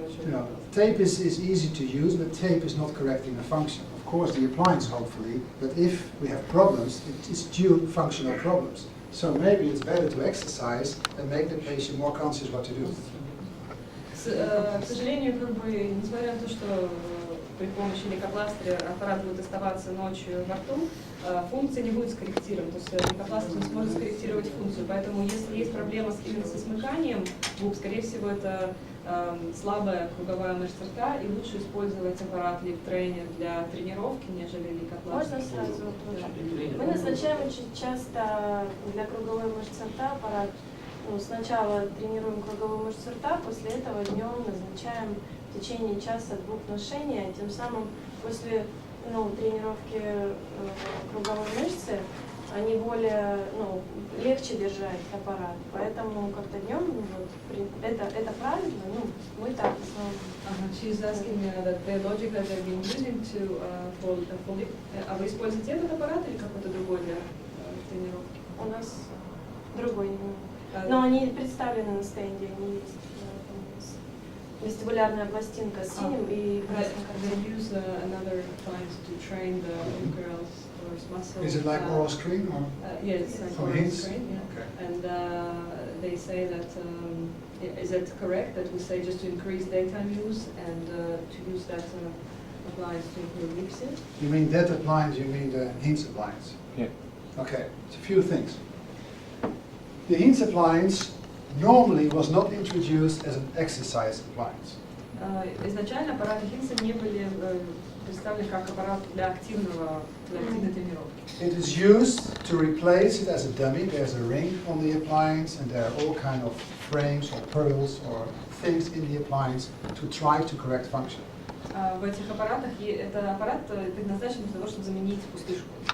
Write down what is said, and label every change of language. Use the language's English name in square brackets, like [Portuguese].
[English] Yeah, tape is easy to use, but tape is not correcting a function. Of course, the appliance, hopefully, but if we have problems, it is due to functional problems. So maybe it's better to exercise and make the patient more conscious what to do. [Russian] К сожалению, несмотря на то, что при помощи лейкопластыря аппарат будет оставаться ночью во рту, функция не будет скорректирована, то есть лейкопластырь не сможет скорректировать функцию. Поэтому если есть проблема именно со смыканием губ, скорее всего это слабая круговая мышца рта, и лучше использовать аппарат лип-тренер для тренировки, нежели лейкопластырь. Можно сразу тоже. Мы назначаем очень часто для круговой мышцы рта аппарат. Сначала тренируем круговую мышцу рта, после этого днем назначаем в течение часа-двух ношения, тем самым после тренировки круговой мышцы они более легче держать аппарат, поэтому как-то днем это правильно, мы так в основном. [English] She's asking the logic that they've been using to for lip. [Russian] А вы используете этот аппарат или какой-то другой для тренировки? У нас другой. Но они представлены на стенде, они есть. Вестибулярная пластинка с синим и красным картином. [English] They use another appliance to train the girls' muscles. Is it like oral screen or? Yes, it's like oral screen. Yeah. Okay. And they say that is it correct that we say just to increase daytime use and to use that appliance to improve lip sync? You mean that appliance? You mean the Hints appliance? Yeah. Okay, it's a few things. The Hinze appliance normally was not introduced as an exercise appliance. [Russian] Изначально аппараты Хинса не были представлены как аппарат для активной тренировки. [English] It is used to replace it as a dummy. There's a ring on the appliance and there are all kind of frames or pearls or things in the appliance to try to correct function. [Russian] В этих аппаратах это аппарат предназначен для того, чтобы заменить пустышку.